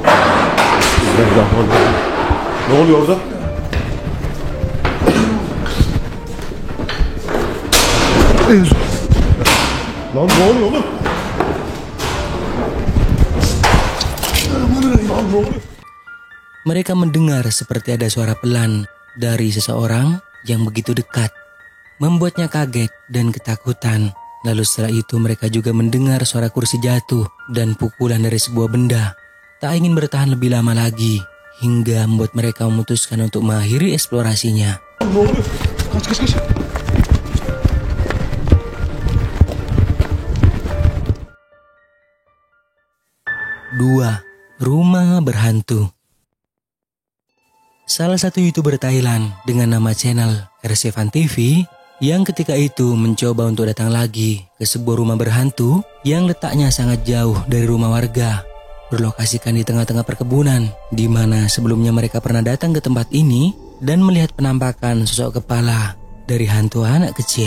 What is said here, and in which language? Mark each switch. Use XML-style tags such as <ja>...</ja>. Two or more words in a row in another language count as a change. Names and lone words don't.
<ar>Bismillahirrahmanirrahim.</ar> <tr>Ne oluyor orada? Lan ne oluyor oğlum? Lan ne oluyor?</tr> <id>Mereka mendengar seperti ada suara pelan dari seseorang yang begitu dekat, membuatnya kaget dan ketakutan. Lalu setelah itu mereka juga mendengar suara kursi jatuh dan pukulan dari sebuah benda. Tak ingin bertahan lebih lama lagi, hingga membuat mereka memutuskan untuk mengakhiri eksplorasinya.</id> <tr>Ne oluyor? Kaç.</tr> <id>2. Rumah berhantu. Salah satu YouTuber Thailand dengan nama channel RC-Fan TV yang ketika itu mencoba untuk datang lagi ke sebuah rumah berhantu yang letaknya sangat jauh dari rumah warga, berlokasikan di tengah-tengah perkebunan, di mana sebelumnya mereka pernah datang ke tempat ini dan melihat penampakan sosok kepala dari hantu anak kecil.</id>